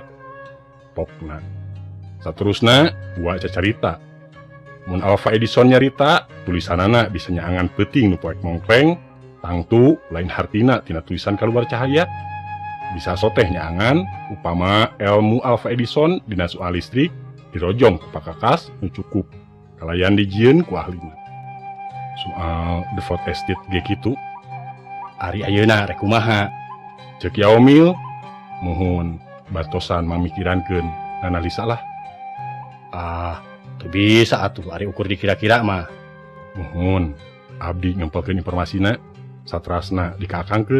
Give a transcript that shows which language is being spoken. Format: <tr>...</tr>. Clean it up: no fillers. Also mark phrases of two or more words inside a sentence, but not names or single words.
<su>Pokna saterusna Uwa cacarita mun Alva Edison nyarita tulisanana bisa nyaangan peuting nu poek mongkleng tangtu lain hartina tina tulisan kaluar cahaya. Bisa soteh nyaangan upama ilmu Alva Edison dina soal listrik dirojong ku pakakas nu cukup kalayan dijieun ku ahlina. Soal</su> <en>the fourth estate</en> <su>ge kitu. Ari ayeuna rek kumaha? Ceuk Yaumil, muhun bartosan mamikirankeun analisa lah. Teu bisa atuh ari ukur dikira-kira mah. Muhun abdi ngempelkeun informasina satrasna dikaakangkeun.</su>